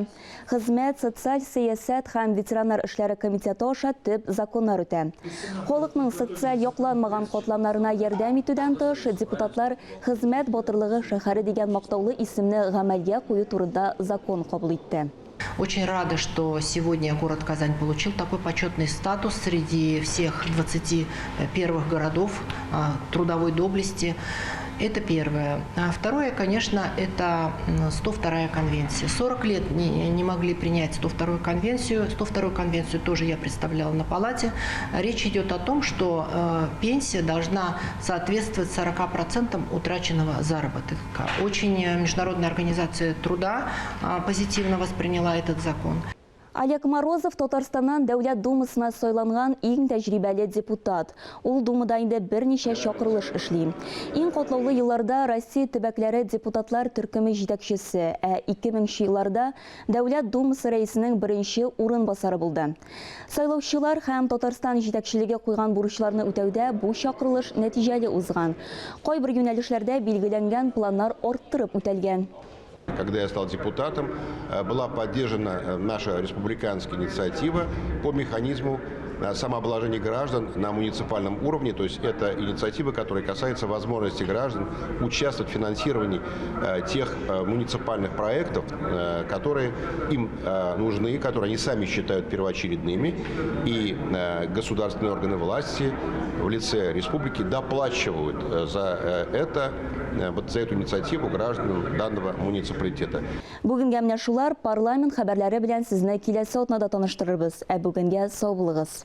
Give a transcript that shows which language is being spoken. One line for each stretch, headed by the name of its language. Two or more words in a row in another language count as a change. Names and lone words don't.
Tatar: Хезмәт, социаль сәясәт һәм ветераннар эшләре комитеты аша төп законнар үтә. Халыкның социаль якланмаган катламнарына ярдәм итүдән тыш, депутатлар хезмәт батырлыгы шәһәре дигән мактаулы исемне гамәлгә кую турында закон кабул итте.
Russian: Очень рада, что сегодня город Казань получил такой почетный статус среди всех 21 городов трудовой доблести. Это первое. А второе, конечно, это 102-я конвенция. 40 лет не могли принять 102-ю конвенцию. 102-ю конвенцию тоже я представляла на палате. Речь идет о том, что пенсия должна соответствовать 40% утраченного заработка. Очень Международная организация труда позитивно восприняла этот закон.
Tatar: Олег Морозов Татарстаннан Дәүләт Думасына сайланган иң тәҗрибәле депутат. Ул Думада инде берничә чакырылыш эшли. Иң катлаулы елларда Россия төбәкләре депутатлар төркеме җитәкчесе, 2000 елларда Дәүләт Думасы рәисенең беренче урынбасары булды. Сайлаучылар һәм Татарстан җитәкчелеге куйган бурычларны үтәүдә бу чакырылыш нәтиҗәле узган. Кайбер юнәлешләрдә билгеләнгән планнар арттырып үтәлгән.
Russian: Когда я стал депутатом, была поддержана наша республиканская инициатива по механизму самообложения граждан на муниципальном уровне. То есть это инициатива, которая касается возможности граждан участвовать в финансировании тех муниципальных проектов, которые им нужны, которые они сами считают первоочередными. И государственные органы власти в лице республики доплачивают за эту инициативу гражданам данного муниципалитета.
Tatar: Бүгенгә менә шулар парламент хәбәрләре белән сезне киләсе атнада таныштырырбыз. Бүгенгә сау булыгыз.